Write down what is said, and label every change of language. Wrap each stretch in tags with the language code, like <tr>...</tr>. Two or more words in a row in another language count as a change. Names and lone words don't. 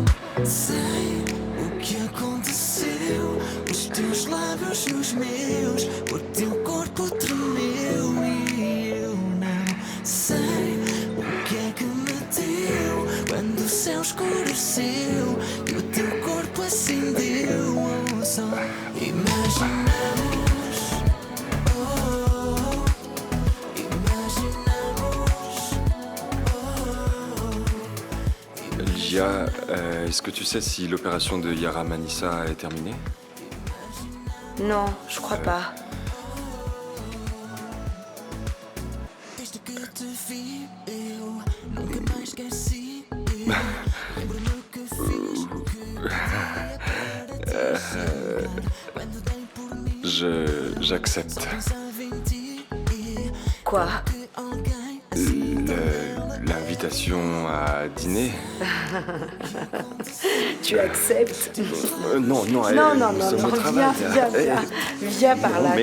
<pt>Sei o que aconteceu, os teus lábios nos meus, o teu corpo tremeu e eu não sei o que é que me deu quando o céu escureceu e o teu corpo acendeu. Oh, só imaginamos, oh, imaginamos, oh.</pt> <fr>Lia, est-ce que tu sais si l'opération de Yara Manissa est terminée? Non, je crois pas.</fr> <pt>Desde que te vi, eu nunca mais esqueci. Lembro-me que fiz o que quando dei por mim.</pt> <fr>J'accepte. Quoi? L'invitation à dîner? Tu acceptes? Non, non, c'est mon travail. Viens par là,</fr>